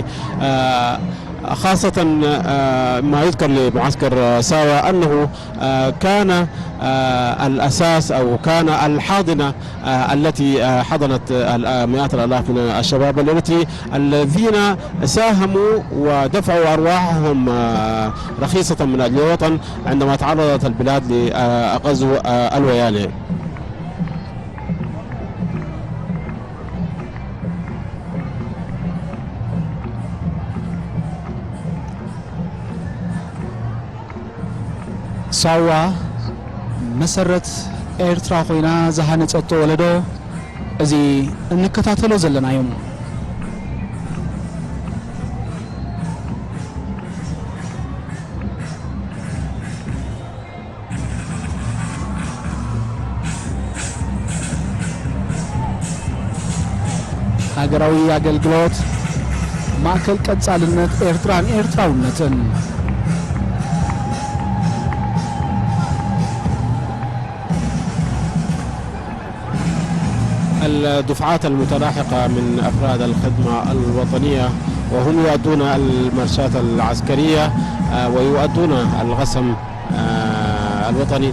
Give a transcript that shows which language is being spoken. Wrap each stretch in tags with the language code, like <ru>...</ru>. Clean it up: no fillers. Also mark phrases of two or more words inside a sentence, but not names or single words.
<ar>خاصة ما يذكر لمعسكر ساوا أنه كان الأساس أو كان الحاضنة التي حضنت مئات الآلاف من الشباب الإريتري الذين ساهموا ودفعوا أرواحهم رخيصة من أجل الوطن عندما تعرضت البلاد لغزو الويالي.</ar> <ti>ሳዋ መሰረት ኤርትራ ኮይና ዝሃነፀቶ ወለዶ እዚ እንከታተሎ ዘለና እዮም። ሀገራዊ አገልግሎት ማዕከል ቀጻልነት ኤርትራን ኤርትራውነትን</ti> <ar>الدفعات المتلاحقة من أفراد الخدمة الوطنية وهم يؤدون المارشات العسكرية ويؤدون الغسم الوطني.</ar>